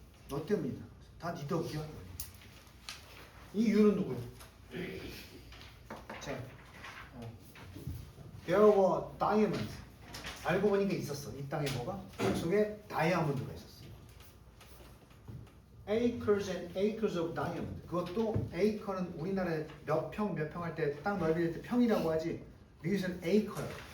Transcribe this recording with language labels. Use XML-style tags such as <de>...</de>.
<ko>너 때문이다. 다 네 덕이야. 이 이유는 누구야? 자,</ko> <en>There were diamonds.</en> <ko>알고 보니까 있었어. 이 땅에 뭐가? 땅 속에 다이아몬드가 있었어.</ko> <en>Acres and acres of diamond.</en> <ko>그것도 acre는 우리나라에 몇 평 할 때 땅 넓이를 때 평이라고 하지. 미국에서는 acre.</ko>